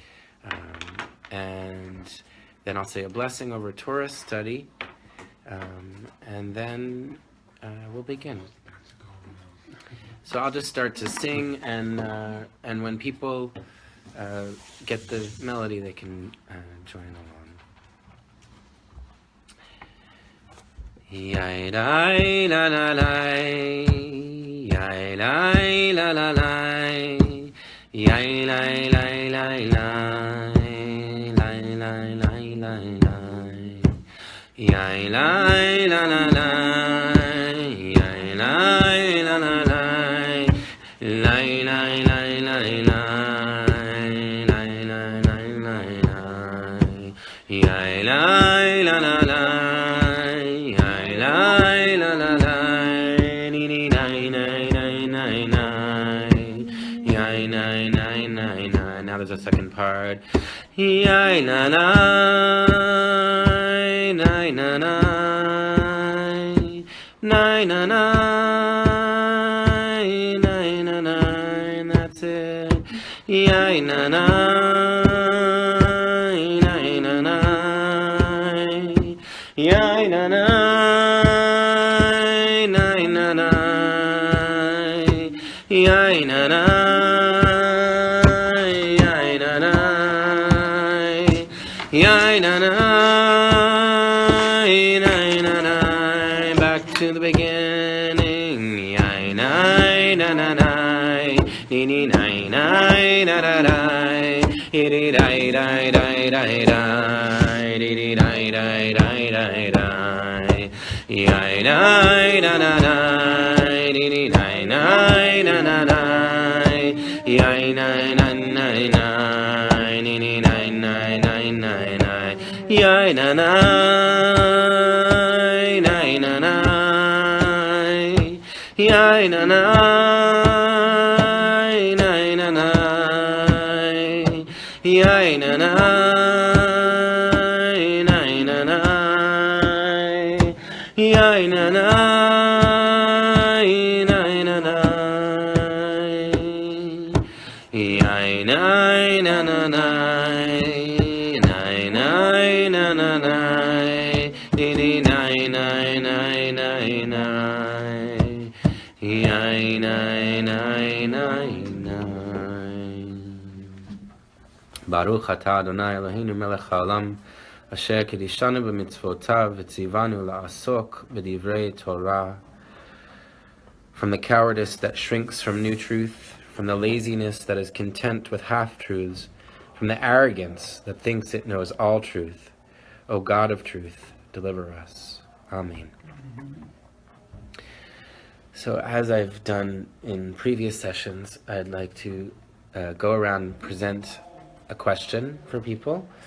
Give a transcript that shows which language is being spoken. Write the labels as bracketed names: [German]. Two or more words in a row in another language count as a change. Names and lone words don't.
[English] And then I'll say a blessing over Torah study. And then we'll begin. So I'll just start to sing, and when people get the melody, they can join along. Yai lai la la lai, yai lai la la lai, yai lai lai lai lai, lai lai lai lai lai, yai lai la la lai, yai lai la la lai, lai lai lai lai lai. Yai lai la la la, yai lai la la la, ni ni nai nai nai nai nai, yai nai nai nai nai. Now there's a second part. Yai la la, nai na nai, nai na nai, nai na nai. And that's it. Yai na nai. Yai na na, nai na na, yai na na, yai na na, yai na na, nai na na. Back to the beginning. Yai nai na na nai, ni ni nai nai na na nai, iri dai dai dai dai dai, iri dai dai dai dai dai, yai nai na na nai, ni ni nai nai na na nai, yai nai na nai nai, ni ni nai nai nai nai nai, yai na nai nai na nai, yai na nai nai na nai, yai na nai nai na nai, yai na nai nai na nai, yai nai na na nai, nai nai na na nai, ni ni nai nai nai nai nai, yai nai nai nai nai. [Hebrew] ברוך אתה אדני אלהינו מלך העולם, אשר קדשנו במצותיו וצונו לעסוק בדברי תורה. [English] From the cowardice that shrinks from new truth, from the laziness that is content with half-truths, from the arrogance that thinks it knows all truth, O God of truth, deliver us. Amen. So as I've done in previous sessions, I'd like to go around and present a question for people.